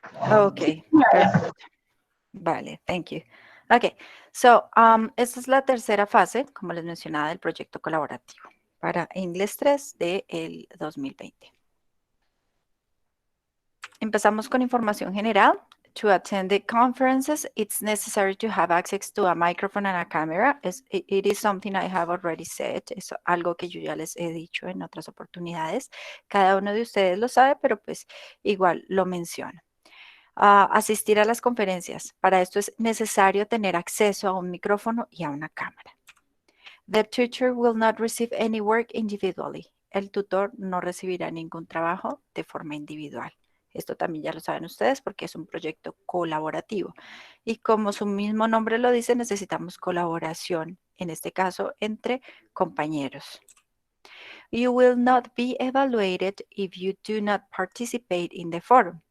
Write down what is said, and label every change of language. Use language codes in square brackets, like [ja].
[es] Ok, perfecto. Vale, [en] thank you. [es] Ok, esta es la tercera fase, como les mencionaba, del proyecto colaborativo para Inglés 3 del 2020. Empezamos con información general. [en] To attend the conferences, it's necessary to have access to a microphone and a camera. It is something I have already said. [es] Es algo que yo ya les he dicho en otras oportunidades. Cada uno de ustedes lo sabe, pero pues igual lo menciono. Asistir a las conferencias. Para esto es necesario tener acceso a un micrófono y a una cámara. [en] The tutor will not receive any work individually. [es] El tutor no recibirá ningún trabajo de forma individual. Esto también ya lo saben ustedes porque es un proyecto colaborativo. Y como su mismo nombre lo dice, necesitamos colaboración, en este caso entre compañeros. [en] You will not be evaluated if you do not participate in the forum.